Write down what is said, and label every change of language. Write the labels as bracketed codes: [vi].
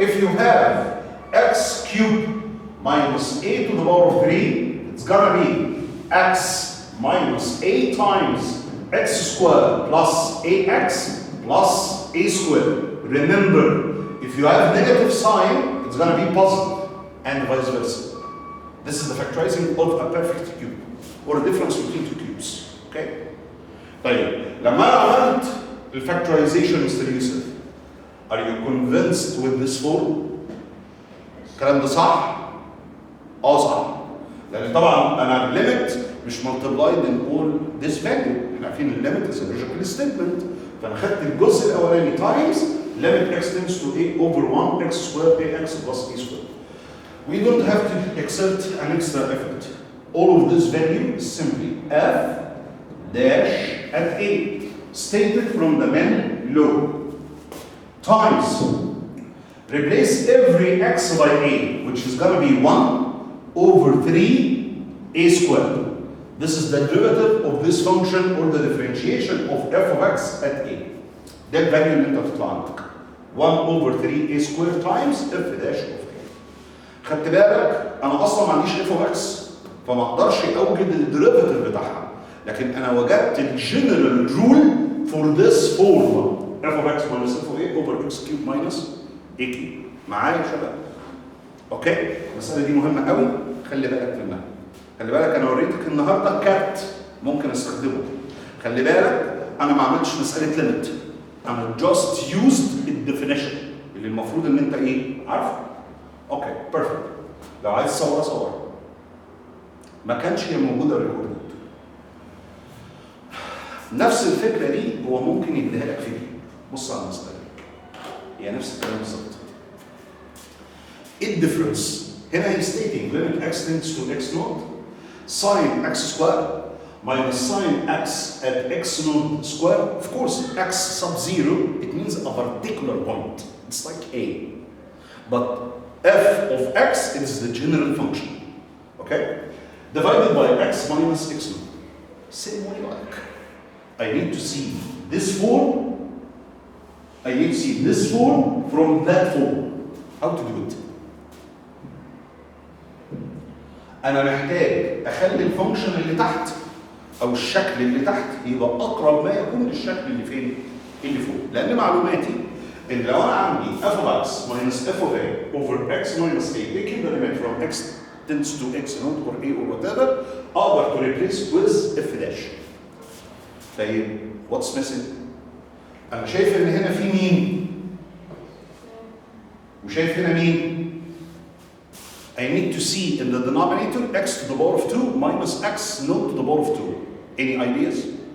[en] If you have x cubed minus a to the power of 3, it's gonna be x minus a times x squared plus ax plus a squared. Remember, if you have negative sign, it's going to be positive, and vice versa. This is the factorizing of a perfect cube, or a difference between two cubes. Okay? [ar] طيب لما أنا عملت الفactorization Mr. [en] Yusuf, are you convinced with this form? [ar] الكلام ده صح؟ صح. لأن طبعا أنا limit مش [en] multiplied in all this value. [ar] احنا عارفين [en] limit is a logical statement. [ar] فأنا خدت الجزء الأولاني [en] times limit x tends to a over 1 x squared ax plus a squared. We don't have to exert an extra effort. All of this value is simply f dash at a stated from the main law times replace every x by a, which is going to be 1 over 3 a squared. This is the derivative of this function or the differentiation of f of x at a. [ar] ده الفاليو اللي انت هتطلع عندك [en] 1 over 3 a squared times f dash of a. [ar] خدت بالك انا اصلا ما عنديش f of x فما اقدرش اوجد الديريفاتيف بتاعها، لكن انا وجدت [en] الجنرال rule for this form f of x minus f of a over x cube minus a cube. [ar] معايا يا شباب؟ اوكي؟ المساله دي مهمه قوي، خلي بالك منها. خلي بالك انا وريتك النهارده كات ممكن استخدمه. خلي بالك انا ما عملتش مساله ليميت. انا [en] just used الديفينيشن [ar] اللي المفروض ان انت ايه؟ عارفه. اوكي بيرفكت. لو عايز تصور صور. ما كانش هي موجوده ريكوردد. نفس الفكره دي هو ممكن يديها لك في دي. بص على المساله هي نفس الكلام بالظبط. ايه الديفرنس؟ هنا هي [en] stating limit x tends to x naught sin x square minus sin x at x naught square. Of course, x sub 0, it means a particular point. It's like a. But f of x is the general function. Okay? Divided by x minus x naught. Same way like. I need to see this form. I need to see this form from that form. How to do it? [ar] أنا محتاج أخلي الفانكشن اللي تحت أو الشكل اللي تحت يبقى أقرب ما يكون للشكل اللي فين؟ اللي فوق. لأن معلوماتي إن لو أنا عندي [en] f of x minus f of a over x minus a taking the limit from x tends to x naught or a or whatever [ar] أقدر [en] to replace with f dash. [ar] طيب [en] what's missing؟ [ar] أنا شايف إن هنا في مين؟ وشايف هنا مين؟ [en] I need to see in the denominator x to the power of 2 minus x naught to the power of 2. Any ideas?